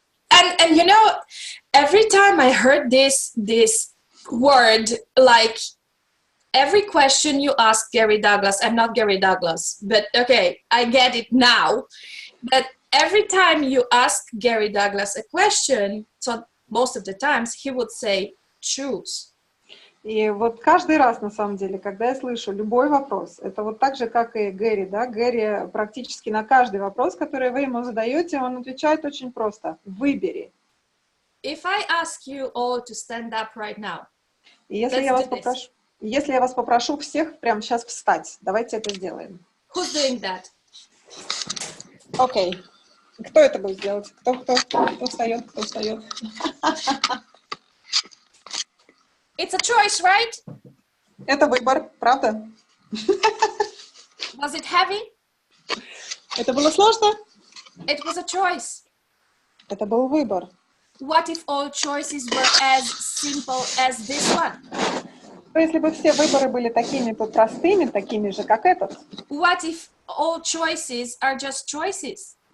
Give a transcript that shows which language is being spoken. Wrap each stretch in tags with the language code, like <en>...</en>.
<en>And you know, every time I heard this word, like every question you ask Gary Douglas, I'm not Gary Douglas, but okay, I get it now. That every time you ask Gary Douglas a question, so most of the times he would say, choose.</en> <ru>И вот каждый раз, на самом деле, когда я слышу любой вопрос, это вот так же, как и Гэри, да, Гэри практически на каждый вопрос, который вы ему задаете, он отвечает очень просто. Выбери.</ru> <en>If I ask you all to stand up right now,</en> <ru>И если я вас попрошу всех прямо сейчас встать, давайте это сделаем.</ru> <en>who's doing that?</en> <ru>Окей. Кто это будет делать? Кто встает, кто встает?</ru> <en>It's a choice, right?</en> <ru>Это выбор, правда?</ru> <en>Was it heavy?</en> <ru>Это было сложно?</ru> <en>It was a choice.</en> <ru>Это был выбор.</ru> <en>What if all choices were as simple as this one?</en> <ru>Но если бы все выборы были такими простыми, такими же, как этот,</ru> <en>What if all choices are just choices?</en>